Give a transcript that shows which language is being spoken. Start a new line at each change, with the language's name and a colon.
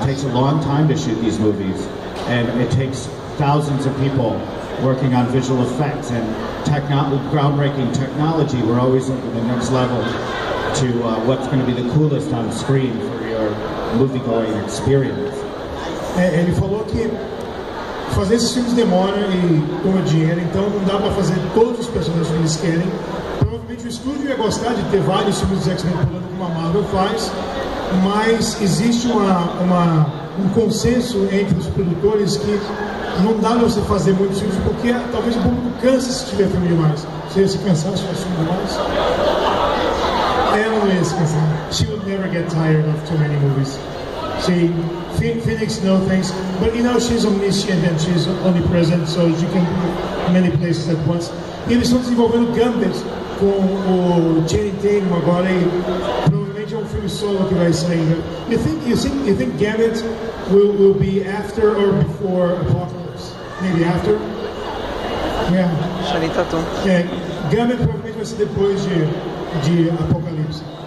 English: It takes a long time to shoot these movies, and it takes thousands of people working on visual effects and groundbreaking technology. We're always looking at the next level to what's going to be the coolest on screen for your movie-going experience.
Portuguese: Ele falou que fazer esses filmes demora e toma dinheiro, então não dá para fazer todos os personagens que eles querem. Provavelmente o estúdio ia gostar de ter vários filmes dos X-Men por ano, como a Marvel faz, mas existe um consenso entre os produtores que não dá pra você fazer muitos filmes, porque talvez o público canse se tiver filme demais. Se ele se cansar, se tiver filme demais. Ela não ia se cansar.
English: She would never get tired of too many movies. Phoenix, no thanks. But you know, she's omniscient and she's omnipresent, so she can be many places at once.
Portuguese: E eles estão desenvolvendo Gambit com o Channing Tatum agora, e provavelmente é um filme solo que vai sair.
English: You think Gambit will be after or before Apocalypse? Maybe after? Yeah. Channing Tatum.
Portuguese: Gambit provavelmente vai ser depois de Apocalipse.